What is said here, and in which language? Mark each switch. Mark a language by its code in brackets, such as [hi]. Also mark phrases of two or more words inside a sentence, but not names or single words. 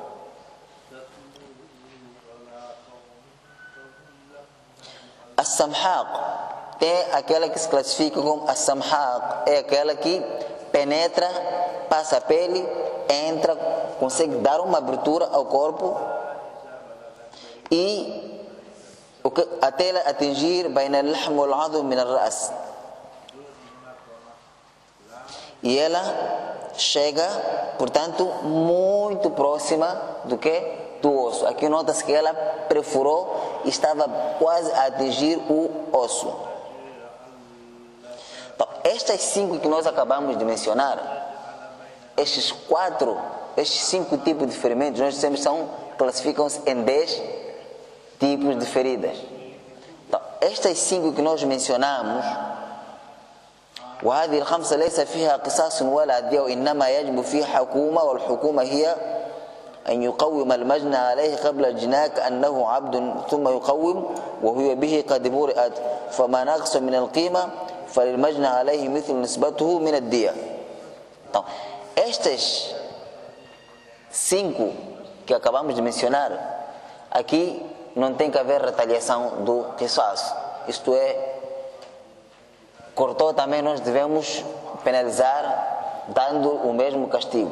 [pt] As-samhaq tem aquela que se classifica como as-samhaq, é aquela que penetra, passa a pele, entra, consegue dar uma abertura ao corpo e até ela atingir [ar] بين اللحم والعظم من الرأس. [pt] E ela chega, portanto, muito próxima do que? Do osso. Aqui nota-se que ela perfurou e estava quase a atingir o osso. Então, estas 5 que nós acabamos de mencionar, estes 5 tipos de ferimentos, nós dissemos, classificam-se em 10 tipos de feridas. Então, estas 5 que nós mencionamos, [ar] وهذه الخمسة ليس فيها قصاص ولا دية وإنما يجب فيها حكومة والحكومة هي أن يقوم المجنى عليه قبل الجناء كأنه عبد ثم يقوم وهو به قد برئت فما نقص من القيمة فللمجنى عليه مثل نسبته من الدية. [pt] Então, estas 5 que acabamos de mencionar, aqui não tem que haver retaliação do qisas. Isto é, cortou também, nós devemos penalizar dando o mesmo castigo.